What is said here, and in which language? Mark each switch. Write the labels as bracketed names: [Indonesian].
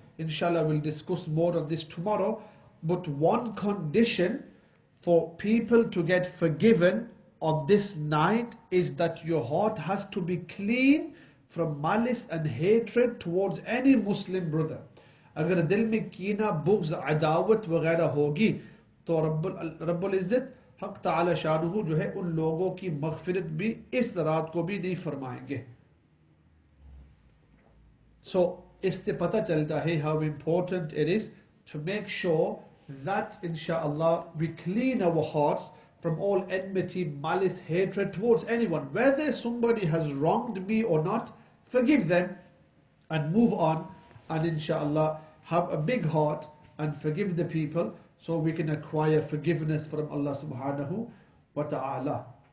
[English] Inshallah, we'll discuss more of this tomorrow. But one condition for people to get forgiven on this night is that your heart has to be clean from malice and hatred towards any Muslim brother. [Hindi] अगर दिल में कीना, बुग़्ज़, अदावत वगैरह होगी, तो रब्बुल इज़्ज़त हक़ तआला शानुहु जो है उन लोगों की मग़फ़िरत भी इस रात को भी नहीं फरमाएंगे. [English] So [Hindi] इससे पता चलता है [English] how important it is to make sure that inshaAllah we clean our hearts from all enmity, malice, hatred towards anyone. Whether somebody has wronged me or not, forgive them and move on, and inshaAllah have a big heart and forgive the people, so we can acquire forgiveness from Allah subhanahu wa ta'ala.